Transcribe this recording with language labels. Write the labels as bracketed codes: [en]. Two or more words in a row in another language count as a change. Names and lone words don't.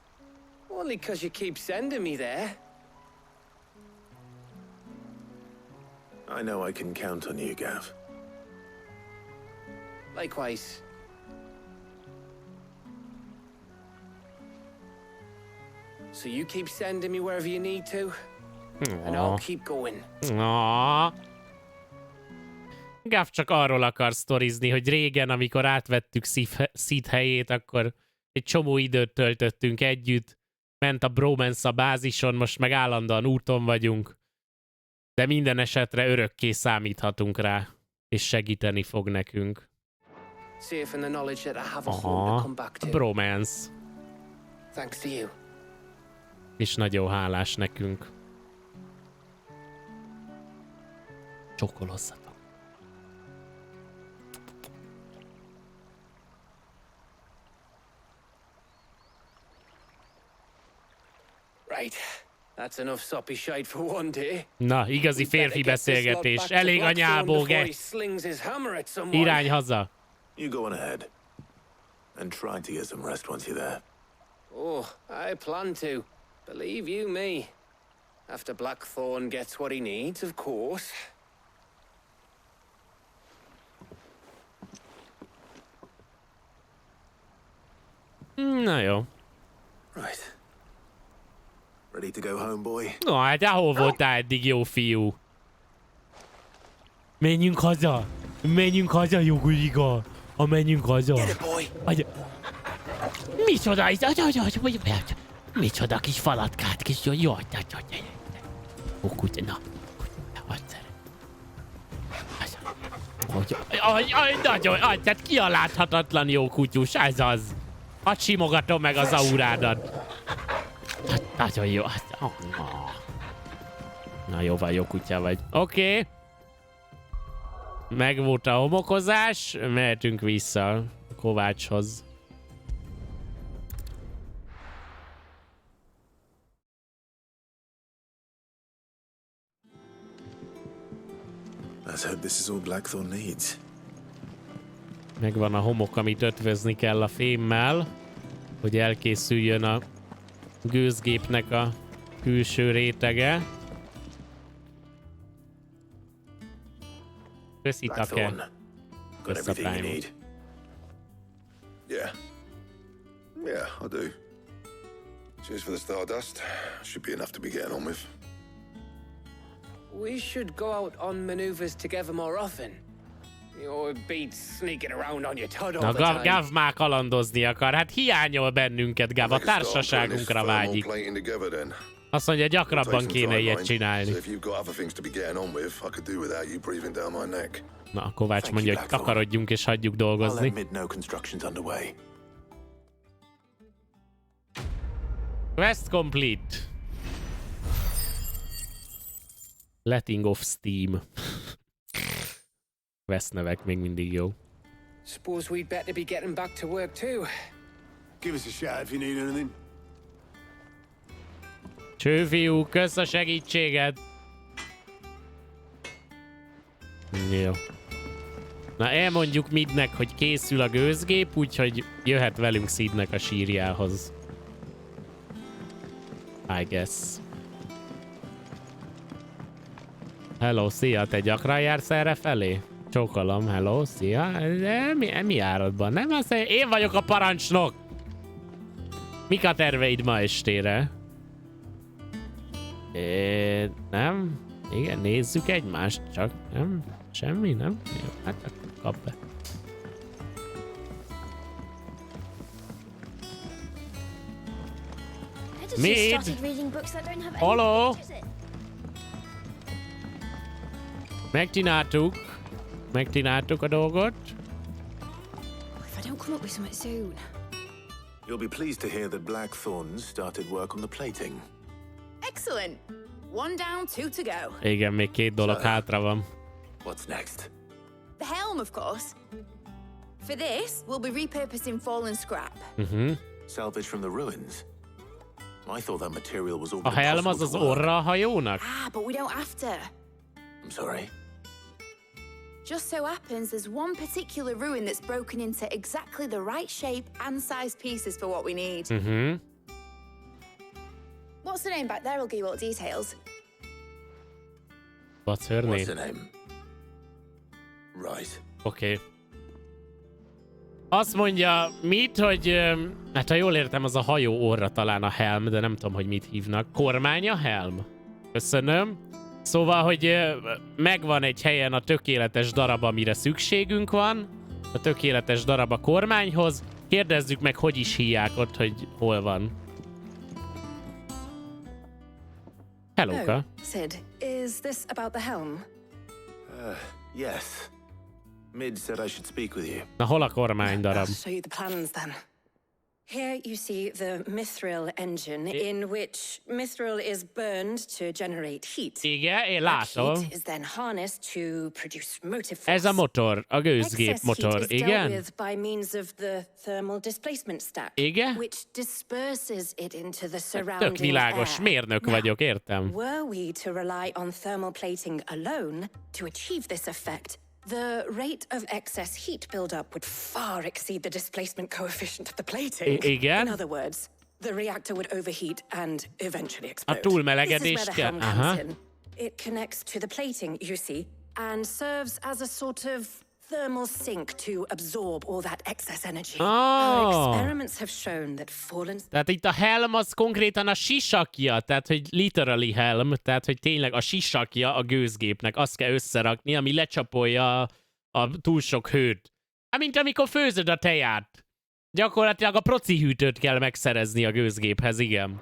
[en] Only because you keep sending me there. I know I can count on you, Gav. Likewise. So you keep sending me wherever you need to, and I'll keep going. [hu] Gav csak arról akar sztorizni, hogy régen, amikor átvettük Sid helyét, akkor egy csomó időt töltöttünk együtt, ment a bromance a bázison, most meg állandóan úton vagyunk, de minden esetre örökké számíthatunk rá, és segíteni fog nekünk. Aha, a bromance. [en] Thanks to you. [hu] És nagyon hálás nekünk. Csokolozzatok. [en] Right. That's enough soppy shite for one day. [hu] Na, igazi férfi beszélgetés. Elég a nyábóge. Irány haza. [en] You go on ahead. And try to get some rest once you're there. Oh, I plan to. Believe you me. After Blackthorn gets what he needs, of course. [hu] Na jó. [en] Right. Ready to go home, boy? [hu] No, hát ahol voltál eddig, jó fiú? Menjünk haza! Menjünk haza, Joguliga! Menjünk haza! Micsoda? Micsoda kis falatkát, kis jó, jaj, na. Nagyon, tehát ki a láthatatlan jó kutyus, ez az. Hadd simogatom meg az aurádat. Nagyon jó. Na jó van, jó kutya vagy. Oké. Megvolt a homokozás, mehetünk vissza Kovácshoz. [en] Let's hope this is all Blackthorn needs. [hu] Megvan a homok, amit ötvözni kell a fémmel, hogy elkészüljön a gőzgépnek a külső rétege. Köszi, Take. Köszönöm. [en] Yeah. Yeah, I do. Cheers for the stardust. Should be enough to be getting on with. We should go out on maneuvers together more often. You're beat sneaking around on your tud all the time. [hu] Gav már kalandozni akar. Hát hiányol bennünket, Gav. A társaságunkra vágyik. Azt mondja, gyakrabban kéne ilyet csinálni. Na, a Kovács mondja, hogy takarodjunk és hagyjuk dolgozni. [en] Quest complete. Letting off steam. [hu] Quest nevek még mindig jó. [en] Suppose we'd better be getting back to work too. Give us a shout if you need anything. [hu] Csőfiú, kösz a segítséget. Jó. Na, elmondjuk Midnek, hogy készül a gőzgép, úgyhogy jöhet velünk Sidnek a sírjához. [en] I guess. [hu] Hello, szia, te gyakran jársz erre felé? Csókolom, hello, szia. Mi áradban? Nem azt mondja, én vagyok a parancsnok! Mik a terveid ma estére? Nem? Igen, nézzük egymást, csak nem? Semmi, nem? Jó, hát akkor kap be. Mid? Hello? Megcsináltuk a dolgot. [en] If I don't come up with something soon. You'll be pleased to hear that Blackthorn started work on the plating. Excellent. One down, two to go. [hu] Igen, még 2 dolog hátra van. [en] What's next? The helm, of course. For this, we'll be repurposing fallen scrap. Salvage from the ruins. I thought that material was all. [hu] A helm az az orra a hajónak? [en] But we don't have to. I'm sorry. Just so happens there's one particular ruin that's broken into exactly the right shape and size pieces for what we need. What's the name back there? I'll give you all the details. What's her name? What's her name? Right. [hu] Oké. Azt mondja, mit, hogy... hát ha jól értem, az a hajó orra talán a helm, de nem tudom, hogy mit hívnak. Kormány a helm? Köszönöm. Szóval, hogy megvan egy helyen a tökéletes darab, amire szükségünk van. A tökéletes darab a kormányhoz. Kérdezzük meg, hogy is hívják ott, hogy hol van. Hello-ka. [en] Oh, Sid, is this about the helm? Yes. Mid said I should speak with you. [hu] Na, hol a kormány darab? [en] I'll show you the plans then. Here you see the mithril engine, in which mithril is burned to generate heat. [hu] Igen, én látom. [en] Heat is then harnessed to produce motive force. [hu] Ez a motor, a gőzgép motor, igen? [en] With by means of the thermal displacement stack, [hu] igen? [en] which disperses it into the surrounding [hu] tök világos, [en] air. [hu] mérnök vagyok, értem. [en] Were we to rely on thermal plating alone to achieve this effect, the rate of excess heat buildup would far exceed the displacement coefficient of the plating. [hu] Igen? [en] In other words, the reactor would overheat and eventually explode. [hu] A túlmelegedést [en] This is where the helm comes in. It connects to the plating, you see, and serves as a sort of thermal sink to absorb all that excess energy. Our experiments have shown that fallen... [hu] Tehát itt a helm az konkrétan a sisakja, tehát hogy [en] literally helm, [hu] tehát hogy tényleg a sisakja a gőzgépnek, azt kell összerakni, ami lecsapolja a túl sok hőt. Hát mint amikor főzöd a teját. Gyakorlatilag a proci hűtőt kell megszerezni a gőzgéphez, igen.